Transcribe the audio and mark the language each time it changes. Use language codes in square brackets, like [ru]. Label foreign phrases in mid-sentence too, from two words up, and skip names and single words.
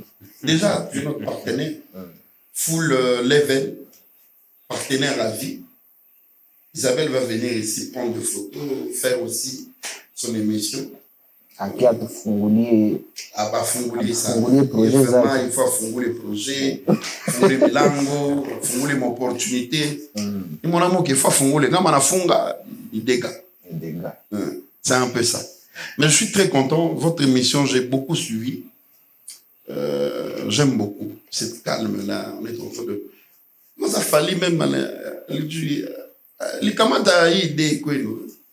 [fr] Déjà, tu es notre partenaire. [en] Full level, [fr] partenaire à vie. Isabelle va venir ici prendre des photos, faire aussi son émission. [sw] Aki atufungulie afungulie ça. Projet zake. [fr] Il faut afungulie projet, [sw] afungulie milango, afungulie opportunité. [fr] Ni mon amour qu'il faut afungulie. [sw] Kama nafunga, [fr] il dégage. C'est un peu ça. Mais je suis très content. Votre émission, j'ai beaucoup suivi. J'aime beaucoup cette calme-là. On est en train de... Moi, ça fallait même... Les kamata idée, quoi, nous.